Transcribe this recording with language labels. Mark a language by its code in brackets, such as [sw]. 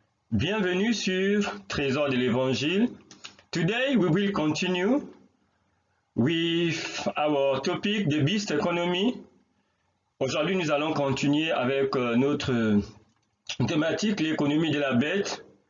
[fr] Bienvenue sur Trésor de l'Évangile. [en] Today we will continue with our topic, the beast economy. [fr] Aujourd'hui, nous allons continuer avec notre thématique, l'économie de la bête.